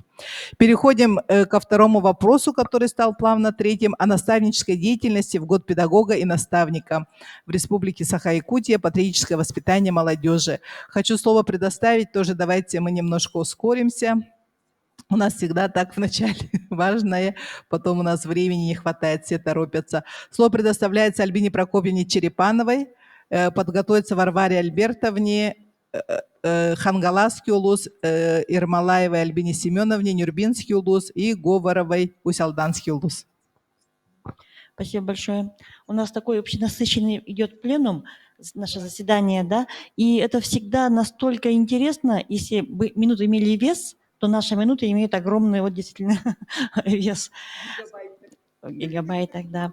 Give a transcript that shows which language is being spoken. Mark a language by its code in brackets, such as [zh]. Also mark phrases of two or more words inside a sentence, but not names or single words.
[ru] Переходим ко второму вопросу, который стал плавно третьим, о наставнической деятельности в год педагога и наставника в Республике Саха-Якутия, патриотическое воспитание молодежи. Хочу слово предоставить, тоже давайте мы немножко ускоримся. У нас всегда так вначале важное, потом у нас времени не хватает, все торопятся. Слово предоставляется Альбине Прокопьевне Черепановой, подготовиться Варваре Альбертовне, Хангаласский улус, Ирмалаевой Альбине Семеновне, Нюрбинский улус и Говоровой Усялданский улус. Спасибо большое. У нас такой очень насыщенный идет пленум, наше заседание, да, и это всегда настолько интересно, если бы минуты имели вес, то наши минуты имеют огромный вот действительно вес. В гигабайтах, да.